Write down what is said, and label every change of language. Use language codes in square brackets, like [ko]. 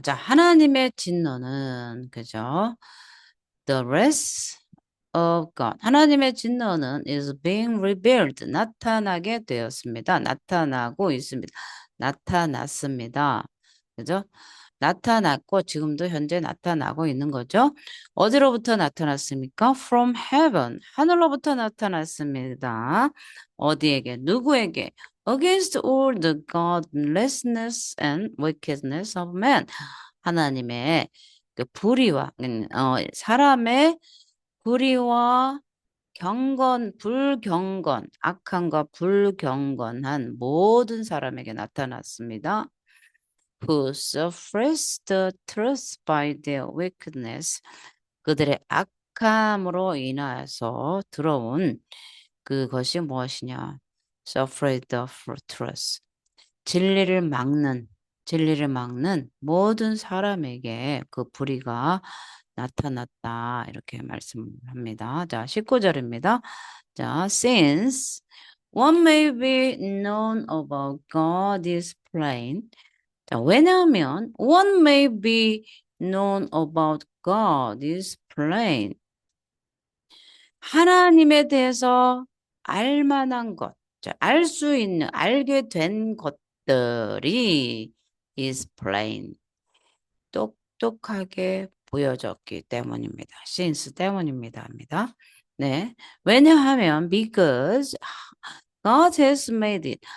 [ko] 자, 하나님의 진노는, 그죠? [en] The wrath of God. [ko] 하나님의 진노는 [en] is being revealed. [ko] 나타나게 되었습니다. 나타나고 있습니다. 나타났습니다. 그죠? 나타났고 지금도 현재 나타나고 있는 거죠. 어디로부터 나타났습니까? [en] From heaven. [ko] 하늘로부터 나타났습니다. 어디에게? 누구에게? [en] Against all the godlessness and wickedness of man. [ko] 하나님의 그 불의와 사람의 불의와 불경건, 악함과 불경건한 모든 사람에게 나타났습니다. [en] Who suppress the truth by their wickedness. [ko] 그들의 악함으로 인하여서 들어온 그것이 무엇이냐? [en] Suppress the truth. [ko] 진리를 막는, 진리를 막는 모든 사람에게 그 불의가 나타났다. 이렇게 말씀합니다. 자, 19절입니다. [en] 자, since what may be known about God is plain. 자, [ko] 왜냐하면 [en] what may be known about God is plain. [ko] 하나님에 대해서 알 만한 것, 알 수 있는, 알게 된 것들이 [en] is plain. [ko] 똑똑하게 보여졌기 때문입니다. since 때문입니다. 합니다. 네. 왜냐하면 [en] because God has made it.